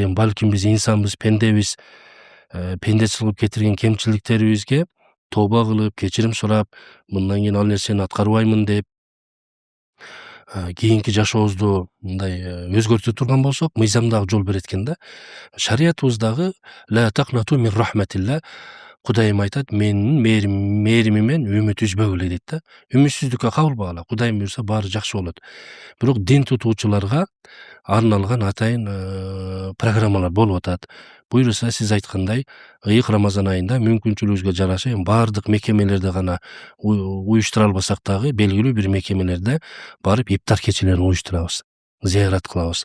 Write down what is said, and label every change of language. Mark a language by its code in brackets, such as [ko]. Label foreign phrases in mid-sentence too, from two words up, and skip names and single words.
[ky] Эми балким биз инсанбыз, пендебиз. Пендечилик кылып кетирген кемчиликтерибизге тооба кылып, кечирим сурап, мындан кийин ал нерсени аткарбаймын деп, кийинки жашообузду мындай өзгөртө турган болсок, мыйзам дагы жол берет экен да. [ar] Шариятыбыздагы لا تقنطوا من رحمة الله, [ky] Кудайым айтат, менин мээримимен үмүт үзбөгүлө дейт да. Үмүтсүздүккө кабылбагыла. Кудайым буюрса баары жакшы болот. Бирок дин тутуучуларга арналган атайын программалар болуп атат. Буюрса, сиз айткандай, ыйык Рамазан айында мүмкүнчүлүгүбүзгө жараша баардык мекемелерде гана уюштура албасак дагы белгилүү бир мекемелерде барып ифтар кечелерин уюштурабыз, зыярат кылабыз.